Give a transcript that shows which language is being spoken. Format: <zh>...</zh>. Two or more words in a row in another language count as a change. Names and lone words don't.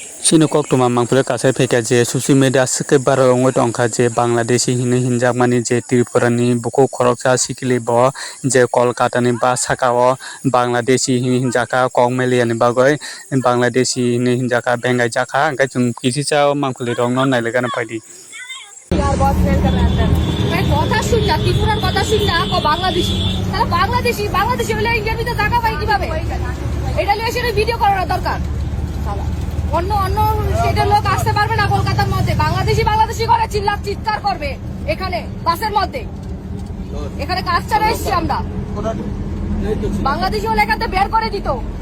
<trp>Sinokok tuma mangpule kasai pheka je</trp> <en>social media</en> <trp>sekebar ongoi tongkha je Bangladeshi hinjakmani je Tripurani buku khoroksa sikili bo je Kolkata ni ba sakao Bangladeshi hinjaka kongmeli ani bagoi Bangladeshi hinjaka bengai jaka angkai chung kisi chao mangpule rong non nailegana paidi</trp> <bn>কথা শুন না ত্রিপুরার কথা শুন না বাংলাদেশি তাহলে বাংলাদেশি হলে ইন্টারভিউতে টাকা পাই কিভাবে এটা নিয়ে এসে ভিডিও করার দরকার অন্য স্টেটের লোক আসতে পারবে না কলকাতার মধ্যে বাংলাদেশি করে চিৎকার করবে এখানে বাসের মধ্যে এখানে কাজ ছাড়া এসছি আমরা বাংলাদেশি হলে এখান থেকে বের করে দিত</bn>